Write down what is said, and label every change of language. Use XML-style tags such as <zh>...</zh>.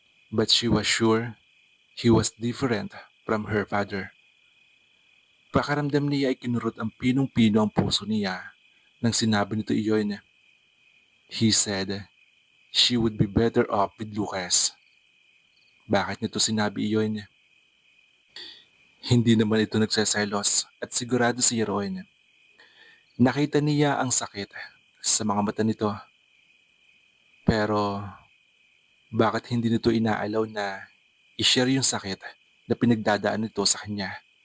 <en>But she was sure he was different from her father.</en> <tl>Pakaramdam niya ay kinurot ang pinong-pino ang puso niya nang sinabi nito iyon.</tl> <en>He said she would be better off with Lucas.</en> <tl>Bakit nito sinabi iyon? Hindi naman ito nagseselos at sigurado siya roon. Nakita niya ang sakit sa mga mata nito. Pero bakit hindi nito inaalaw na i-share yung sakit na pinagdadaan nito sa kanya?</tl>